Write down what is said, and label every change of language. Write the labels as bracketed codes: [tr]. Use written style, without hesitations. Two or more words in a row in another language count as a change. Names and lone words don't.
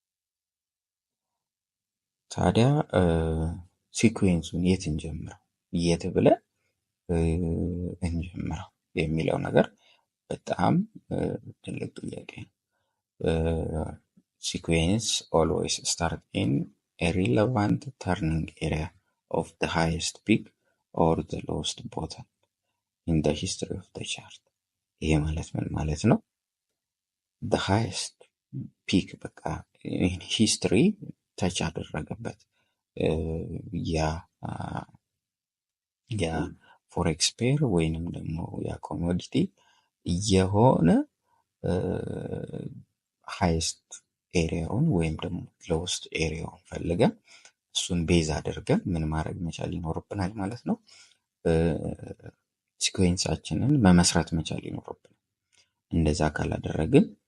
[am] ታዲያ ሲኩዌንሱን የት እንጀምረው፣ የት ብለን እንጀምረው የሚለው ነገር በጣም ትልቅ ጥያቄ ነው። [en] sequence always start in a relevant turning area of the highest peak or the lowest bottom in the history of the chart። [am] ይሄ ማለት ምን ማለት ነው? [en] the highest peak [am] በቃ [en] history touch [am] አደረገበት ያ [en] forex pair [am] ወይንም ደግሞ ያ ኮሞዲቲ የሆነ [en] highest area [am] ወይም ደግሞ [en] lowest area [am] ፈልገን እሱን ቤዝ አድርገን ምን ማድረግ መቻል ይኖርብናል ማለት ነው። ሲኩዌንሳችንን መመስረት መቻል ይኖርብናል። እንደዛ ካላደረግን